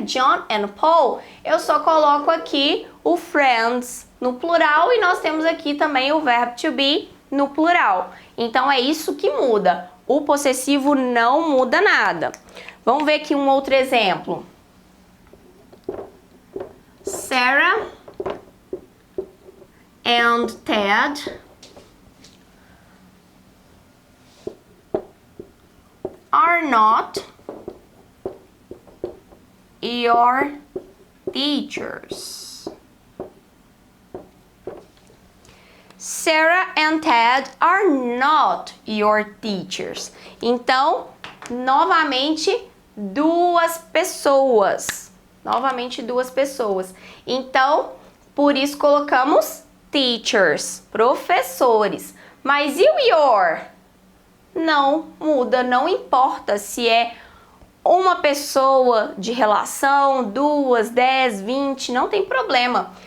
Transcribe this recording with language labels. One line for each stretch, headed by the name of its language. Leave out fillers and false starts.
Portuguese: John and Paul, eu só coloco aqui o friends no plural e nós temos aqui também o verbo to be no plural. Então, é isso que muda. O possessivo não muda nada. Vamos ver aqui um outro exemplo.
English: Sarah and Ted are not your teachers. Sarah and Ted are not your teachers.
Portuguese: Então, novamente, 2 pessoas. Novamente, 2 pessoas. Então, por isso colocamos teachers, professores. Mas e o your? Não muda, não importa se é uma pessoa de relação, 2, 10, 20, não tem problema.